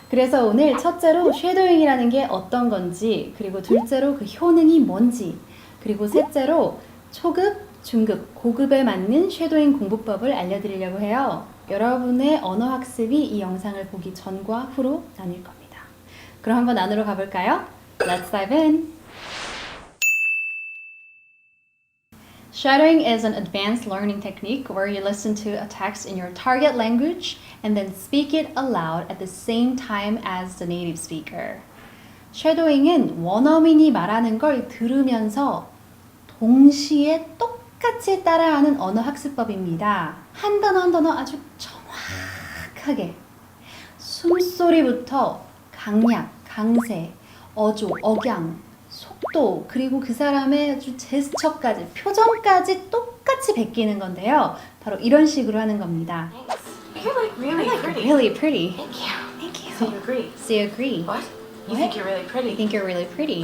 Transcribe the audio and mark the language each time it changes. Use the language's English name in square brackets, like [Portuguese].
[Korean] 그래서 오늘 첫째로 쉐도잉이라는 게 어떤 건지, 그리고 둘째로 그 효능이 뭔지, 그리고 셋째로 초급, 중급, 고급에 맞는 쉐도잉 공부법을 알려드리려고 해요. 여러분의 언어 학습이 이 영상을 보기 전과 후로 나뉠 겁니다. 그럼 한번 안으로 가볼까요? [English] Let's dive in! Shadowing is an advanced learning technique where you listen to a text in your target language and then speak it aloud at the same time as the native speaker. [Korean] 쉐도잉은 원어민이 말하는 걸 들으면서 동시에 똑같이 따라하는 언어 학습법입니다. 한 단어 한 단어 아주 정확하게 숨소리부터 강약, 강세, 어조, 억양, 속도, 그리고 그 사람의 아주 제스처까지, 표정까지 똑같이 베끼는 건데요. 바로 이런 식으로 하는 겁니다. [English] You're like really pretty. Really pretty. Thank you. Thank you. So you agree? So you agree. What? You What? think you're really pretty? I think you're really pretty.